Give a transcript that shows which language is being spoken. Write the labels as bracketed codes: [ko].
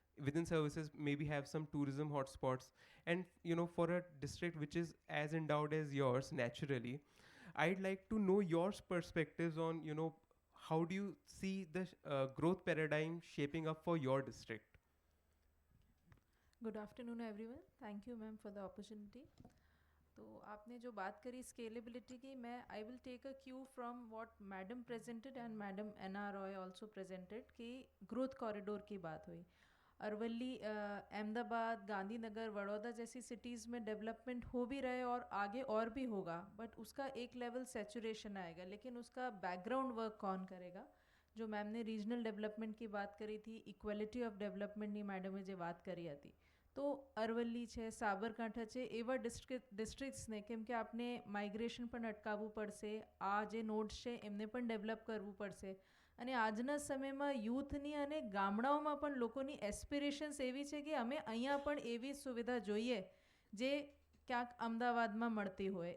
[en] Within services, maybe have some tourism hotspots. And, for a district which is as endowed as yours naturally, I'd like to know your perspectives on, how do you see the growth paradigm shaping up for your district? Good afternoon everyone. Thank you ma'am for the opportunity. [hi] तो आपने जो बात करी scalability की, मैं [en] I will take a cue from what madam presented and madam NR Roy also presented [hi] कि growth corridor की बात हुई. अरवली, अहमदाबाद, गांधीनगर, वडोदरा जैसी सिटीज़ में डेवलपमेंट हो भी रहे और आगे और भी होगा, बट उसका एक लेवल सैचुरेशन आएगा. लेकिन उसका बैकग्राउंड वर्क कौन करेगा? जो मैम ने रीजनल डेवलपमेंट की बात करी थी, [gu] इक्वेलिटी ऑफ डेवलपमेंटની મેડમે જે વાત કરી હતી, તો અરવલ્લી છે, સાબરકાંઠા છે, એવા ડિસ્ટ્રિક્ટ્સને, કેમ કે આપણે માઇગ્રેશન પણ અટકાવવું પડશે, આ જે નોડ્સ છે એમને પણ ડેવલપ કરવું પડશે. અને આજના સમયમાં યુથની અને ગામડાઓમાં પણ લોકોની એસ્પિરેશન્સ એવી છે કે અમે અહીંયા પણ એવી સુવિધા જોઈએ જે ક્યાંક અમદાવાદમાં મળતી હોય.